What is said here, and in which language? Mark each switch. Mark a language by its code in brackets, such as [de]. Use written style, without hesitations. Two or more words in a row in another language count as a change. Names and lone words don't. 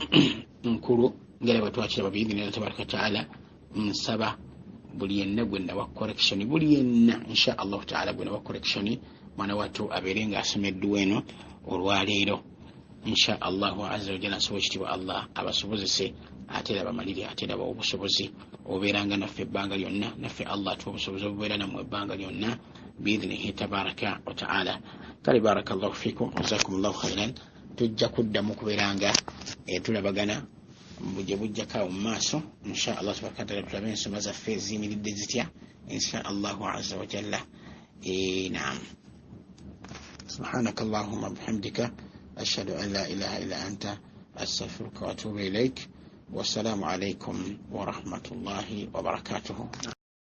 [lg] nkulu ngera bwe twakiraba [ar] بإذن الله تبارك وتعالى [lg] nsaba buli yenna gwe nawa correction buli yenna [ar] إن شاء الله تعالى [lg] gwe nawa correction mwana wattu abeere ng'asoma edduwa eno olwaleero [ar] إن شاء الله عز وجل [lg] nsobola ekitiibwa allah abasobozese ate era bamalire ate era bawa obusobozi obeeranga naffe ebbanga lyonna naffe allah atuwa obusobozi obubeera nammwe ebbanga lyonna [ar] بإذنه تبارك وتعالى [lg] kale [ar] بارك الله فيكم جزاكم الله خيرا [lg] tujja kuddamu kubeeranga tulabagana bujja bujjakaawo mu maaso [ar] إن شاء الله تبارك وتعالى [lg] tulabe ensoma zaffe ziyimiridde zitya [ar] إن شاء الله عز وجل نعم سبحانك اللهم وبحمدك أشهد أن لا إله إلا أنت أستغفرك وأتوب إليك والسلام عليكم ورحمة الله وبركاته